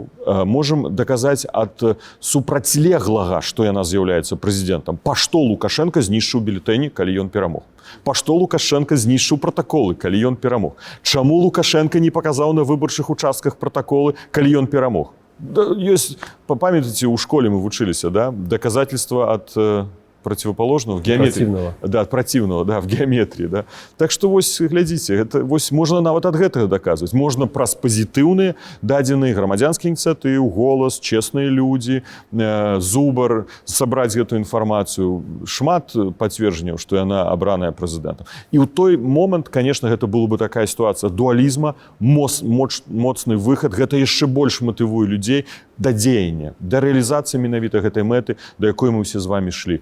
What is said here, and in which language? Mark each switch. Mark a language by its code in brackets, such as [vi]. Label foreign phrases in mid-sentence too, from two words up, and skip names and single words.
[be] Можам даказаць ад супрацьлеглага, што яна з'яўляецца прэзідэнтам. Па што Лукашенко знішчыў бюлетэні, калі ён перамог? Па што Лукашенко знішчыў пратаколы, калі ён перамог? Чаму Лукашенко не паказаў на выбарчых участках пратаколы, калі ён перамог? Да, ёсць, памятаеце, у школе мы вучыліся, да? [ru] Доказательства ад противоположного в геометрии. Да, от противного, да, в геометрии, да. [be] Так что вось глядзіце, гэта вось можна нават ад гэтага даказваць. Можна праз пазітыўныя дадзеныя грамадзянскія ініцыятывы, голас, честныя людзі, зубар, сабраць гэту інфармацыю. Шмат пацверджанняў, што яна абраная прэзідэнтам. І ў той момант, конечно, гэта была бы такая сітуацыя дуалізма, моцны выхад, гэта яшчэ больш матывуе людзей да дзеяння, да рэалізацыі менавіта гэтай мэты, да якой мы ўсе з вами шлі.